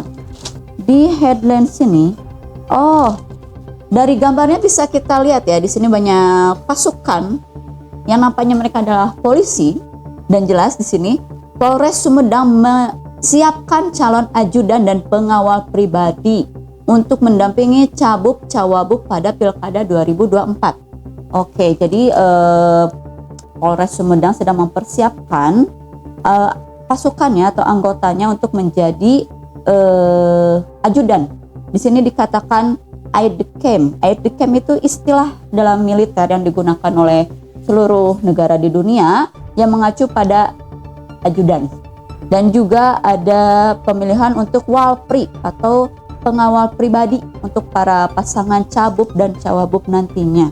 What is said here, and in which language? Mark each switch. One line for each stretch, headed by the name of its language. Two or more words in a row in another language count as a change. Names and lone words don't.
Indonesian: Di headline sini, dari gambarnya bisa kita lihat ya, di sini banyak pasukan yang nampaknya mereka adalah polisi, dan jelas di sini Polres Sumedang siapkan calon ajudan dan pengawal pribadi untuk mendampingi cabub-cawabub pada Pilkada 2024. Oke, jadi Polres Sumedang sedang mempersiapkan pasukannya atau anggotanya untuk menjadi ajudan. Di sini dikatakan
French: aide de camp. Aide de camp
Indonesian: itu istilah dalam militer yang digunakan oleh seluruh negara di dunia yang mengacu pada ajudan. Dan juga ada pemilihan untuk walpri atau pengawal pribadi untuk para pasangan cabub dan cawabub nantinya.